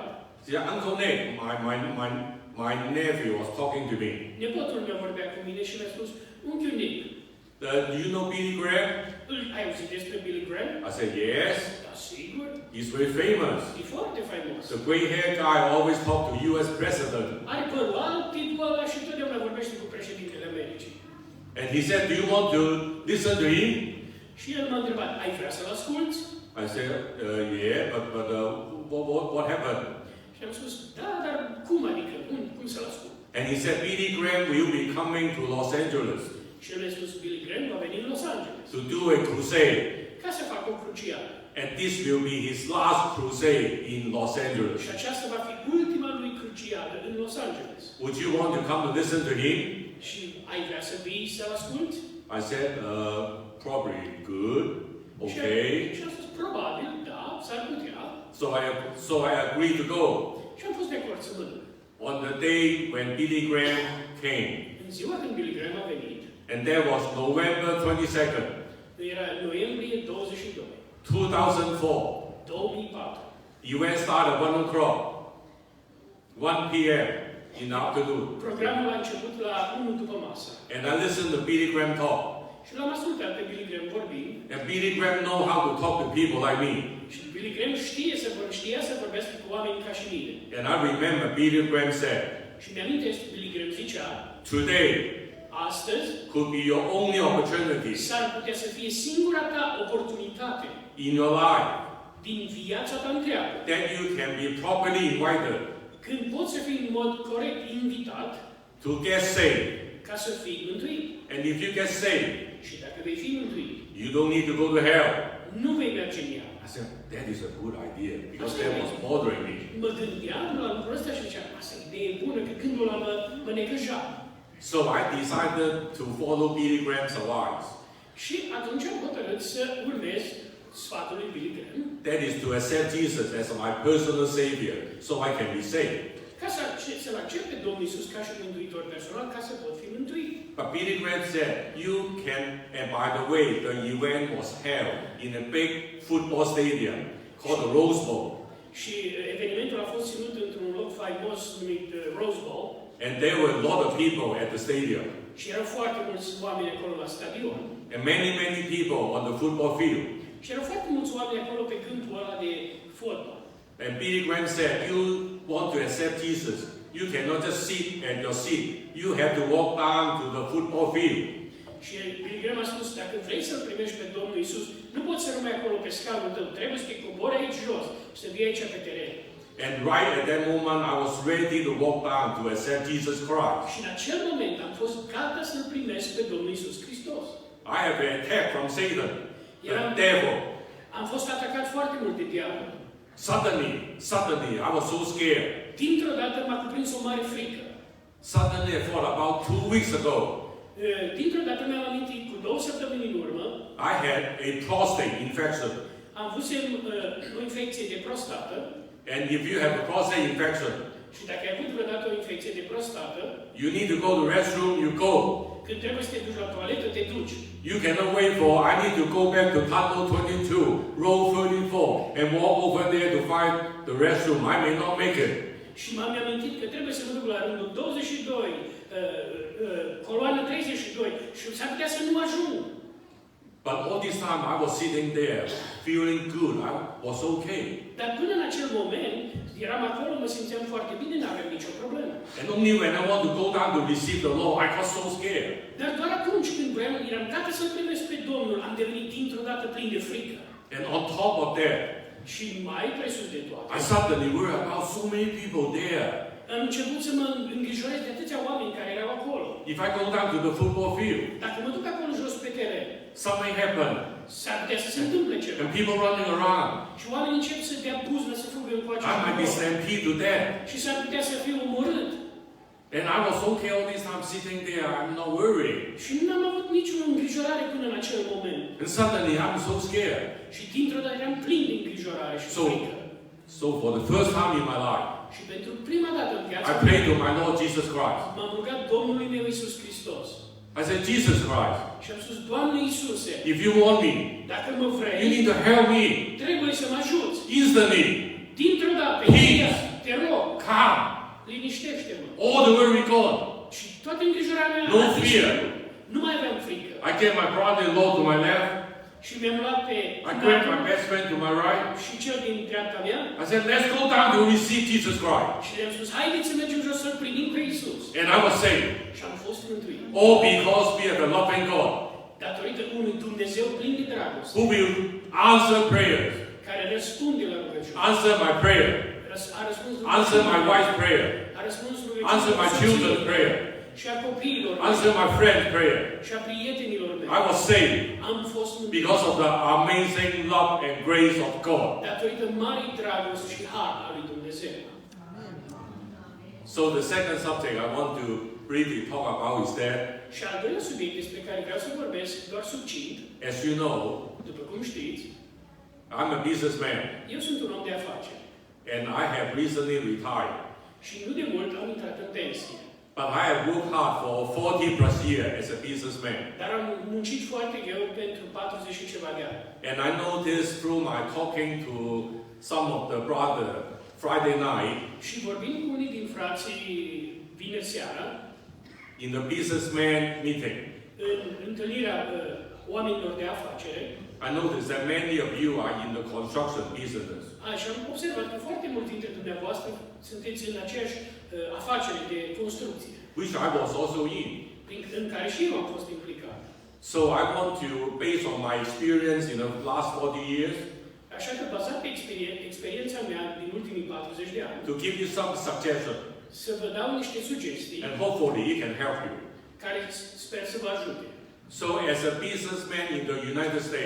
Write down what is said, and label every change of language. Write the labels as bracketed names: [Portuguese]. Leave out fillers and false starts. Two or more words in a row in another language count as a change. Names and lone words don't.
[English] see, Uncle Nick, my nephew was talking to me. [Romanian] Nepotul meu vorbea cu mine și mi-a spus, unchiul Nick, [English] Do you know Billy Graham? [Romanian] ai auzit despre Billy Graham? [English] I said, yes. [Romanian] Da, sigur. [English] He's very famous. [Romanian] E foarte faimos. [English] The gray hair guy always talk to U.S. president. [Romanian] Are părul alb, tipul ăla și totdeauna vorbește cu președintele Americii. [English] And he said, do you want to listen to him? [Romanian] Și el m-a întrebat, ai vrea să-l asculți? [English] I said, yeah, but what happened? [Romanian] Și am spus, da, dar cum adică? Cum să-l ascult? [English] And he said, Billy Graham will be coming to Los Angeles [Romanian] Și el mi-a spus, Billy Graham va veni în Los Angeles [English] to do a crusade. [Romanian] ca să facă o cruciadă. [English] And this will be his last crusade in Los Angeles. [Romanian] Și aceasta va fi ultima lui cruciadă în Los Angeles. [English] Would you want to come to listen to him? [Romanian] Și ai vrea să vii să-l asculți? [English] I said, probably good, okay. [Romanian] Și am spus, probabil, da, s-ar putea. [English] So I agreed to go. [Romanian] Și am fost de acord să mă duc. [English] On the day when Billy Graham came, [Romanian] În ziua când Billy Graham a venit, [English] and that was November 22nd, [Romanian] era noiembrie 22, 2004. 2004. [English] The event started at 1 o'clock, 1 p.m. in the afternoon. [Romanian] Programul a început la 1 după masă. [English] And I listened to Billy Graham talk. [Romanian] Și l-am ascultat pe Billy Graham vorbind. [English] And Billy Graham know how to talk to people like me. [Romanian] Și Billy Graham știa să vorbească cu oameni ca și mine. [English] And I remember Billy Graham said, [Romanian] Și mi-amintesc, Billy Graham zicea, [English] today [Romanian] astăzi [English] could be your only opportunity [Romanian] s-ar putea să fie singura ta oportunitate [English] in your life [Romanian] din viața ta întreagă, [English] that you can be properly invited [Romanian] când poți să fii în mod corect invitat [English] to get saved. [Romanian] ca să fii mântuit. [English] And if you get saved, [Romanian] Și dacă vei fi mântuit, [English] you don't need to go to hell. [Romanian] nu vei merge în ea. [English] I said, that is a good idea because that was bothering me. [Romanian] Mă gândeam la lucrul ăsta și ziceam, asta e idee bună, că gândul ăla mă necăja. [English] So I decided to follow Billy Graham's advice. [Romanian] Și atunci am hotărât să urmez sfatul lui Billy Graham, [English] That is to accept Jesus as my personal savior so I can be saved. [Romanian] ca să-L accept pe Domnul Iisus ca și mântuitor personal, ca să pot fi mântuit. [English] But Billy Graham said, you can, and by the way, the event was held in a big football stadium called the Rose Bowl. [Romanian] Și evenimentul a fost ținut într-un loc faimos numit Rose Bowl. [English] And there were a lot of people at the stadium. [Romanian] Și erau foarte mulți oameni acolo la stadion. [English] And many people on the football field. [Romanian] Și erau foarte mulți oameni acolo pe câmpul ăla de fotbal. [English] And Billy Graham said, you want to accept Jesus. You cannot just sit at your seat. You have to walk down to the football field. [Romanian] Și Billy Graham a spus, dacă vrei să-L primești pe Domnul Iisus, nu poți să rămâi acolo pe scaunul tău. Trebuie să te cobori aici jos și să vii aici pe teren. [English] And right at that moment, I was ready to walk down to accept Jesus Christ. [Romanian] Și în acel moment am fost gata să-L primesc pe Domnul Iisus Hristos. [English] I have been attacked from Satan, the devil. [Romanian] Am fost atacat foarte mult de diavol. [English] Suddenly, I was so scared. [Romanian] Dintr-o dată m-a cuprins o mare frică. [English] Suddenly, I thought about 2 weeks ago, [Romanian] Dintr-o dată mi-am amintit, cu 2 săptămâni în urmă, [English] I had a prostate infection. [Romanian] am avut o infecție de prostată. [English] And if you have a prostate infection, [Romanian] Și dacă ai avut vreodată o infecție de prostată, [English] you need to go to the restroom, you go. [Romanian] când trebuie să te duci la toaletă, te duci. [English] You cannot wait for, I need to go back to tunnel 22, row 34, and walk over there to find the restroom. I may not make it. [Romanian] Și m-am amintit că trebuie să mă duc la rândul 22, coloană 32, și s-ar putea să nu ajung. [English] But all this time I was sitting there, feeling good. I was okay. [Romanian] Dar până în acel moment, eram acolo, mă simțeam foarte bine, n-aveam nicio problemă. [English] And only when I want to go down to receive the Lord, I got so scared. [Romanian] Dar doar atunci când eram gata să-L primesc pe Domnul, am devenit dintr-o dată plin de frică. [English] And on top of that, [Romanian] Și mai presus de toate, [English] I suddenly worried about so many people there. [Romanian] am început să mă îngrijorez de atâția oameni care erau acolo. [English] If I go down to the football field, [Romanian] Dacă mă duc acolo jos pe teren, [English] something happened. [Romanian] s-ar putea să se întâmple ceva. [English] And people running around. [Romanian] Și oamenii încep să dea buznă, să fugă încoace. [English] I might be stampeded to death. [Romanian] Și s-ar putea să fiu omorât. [English] And I was okay all this time sitting there. I'm not worried. [Romanian] Și nu am avut nicio îngrijorare până în acel moment. [English] And suddenly I'm so scared. [Romanian] Și dintr-o dată eram plin de îngrijorare și frică. [English] So for the first time in my life, [Romanian] Și pentru prima dată în viața [English] I prayed to my Lord Jesus Christ. [Romanian] m-am rugat Domnului meu Iisus Hristos. [English] I I said, Jesus Christ, [Romanian] Și am spus, Doamne Iisuse, [English] if you want me, [Romanian] dacă mă [English] you [Romanian] vrei, [English] need to help me [Romanian] trebuie să mă ajuți. [English] instantly. [Romanian] Dintr-o dată, [English] Peace. [Romanian] te rog, [English] Calm. [Romanian] liniștește-mă. [English] All the worry gone. [Romanian] Și toată îngrijorarea mea [English] No [Romanian] a [English] fear. [Romanian] dispărut. Nu mai aveam frică. [English] I get my brother-in-law to my left. [Romanian] Și mi-am luat pe [English] I grab my best friend to my right. [Romanian] și cel din dreapta mea [English] I said, let's go down to receive Jesus Christ. [Romanian] și le-am spus, haideți să mergem jos să-L primim pe Iisus. [English] And I was saved. [Romanian] Și am fost mântuit. [English] All because we have a loving God [Romanian] Datorită unui Dumnezeu plin de dragoste, [English] who will answer prayers, [Romanian] care răspunde la rugăciune. [English] answer my prayer, [Romanian] A răspuns [English] answer my wife's prayer, [Romanian] A răspuns [English] answer my children's prayer, [Romanian] și a copiilor [English] answer my friend's prayer. [Romanian] și a prietenilor mei. [English] I was saved [Romanian] Am fost mântuit [English] because of the amazing love and grace of God. [Romanian] datorită marii dragoste și har al lui Dumnezeu. [English] So the second subject I want to briefly talk about is that, [Romanian] Și al doilea subiect despre care vreau să vorbesc, doar succint, [English] as you know, [Romanian] după cum știți, [English] I'm a businessman [Romanian] eu sunt un om de afaceri [English] and I have recently retired. [Romanian] și nu de mult am intrat în pensie. [English] But I have worked hard for 40 plus years as a businessman. [Romanian] Dar am muncit foarte greu pentru 40 și ceva de ani. [English] And I noticed through my talking to some of the brother Friday night [Romanian] Și vorbind cu unii din frații vineri seara, [English] in the businessman meeting, [Romanian] în întâlnirea oamenilor de afacere, [English] I noticed that many of you are in the construction business. [Romanian] și am observat că foarte mulți dintre dumneavoastră sunteți în aceeași afacere de construcție, [English] Which I was also in. [Romanian] în care și eu am fost implicat. [English] So I want to, based on my experience in the last 40 years, [Romanian] Așa că, bazat pe experiența mea din ultimii 40 de ani, [English] to give you some suggestions, [Romanian] să vă dau niște sugestii [English] and hopefully it can help you. [Romanian] care sper să vă ajute. [English] So as a businessman in the United States,